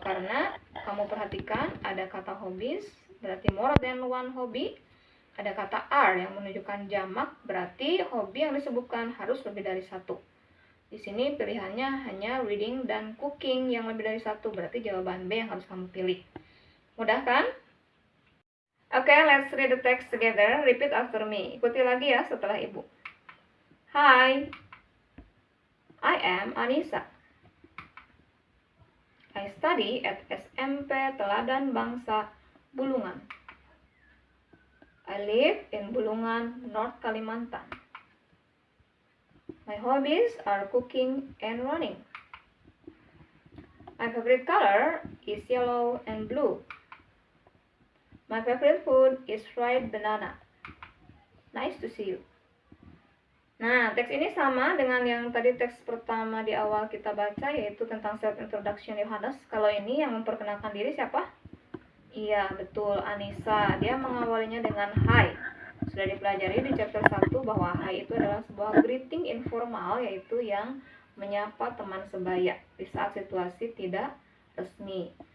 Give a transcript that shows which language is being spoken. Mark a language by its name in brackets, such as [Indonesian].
[Indonesian] Karena kamu perhatikan ada kata hobbies, berarti [English] more than one hobby. [Indonesian] Ada kata are yang menunjukkan jamak, berarti hobi yang disebutkan harus lebih dari satu. Di sini pilihannya hanya reading dan cooking yang lebih dari satu, berarti jawaban B yang harus kamu pilih. Mudah kan? [English] Oke, let's read the text together. Repeat after me. [Indonesian] Ikuti lagi ya setelah Ibu. [English] Hi, I am Anissa. I study at SMP Teladan Bangsa, Bulungan. I live in Bulungan, North Kalimantan. My hobbies are cooking and running. My favorite color is yellow and blue. My favorite food is fried banana. Nice to see you. [Indonesian] Nah, teks ini sama dengan yang tadi teks pertama di awal kita baca, yaitu tentang self-introduction Yohanes. Kalau ini yang memperkenalkan diri siapa? Iya, betul, Anissa. Dia mengawalinya dengan hi. Sudah dipelajari di chapter 1 bahwa hi itu adalah sebuah greeting informal, yaitu yang menyapa teman sebaya di saat situasi tidak resmi.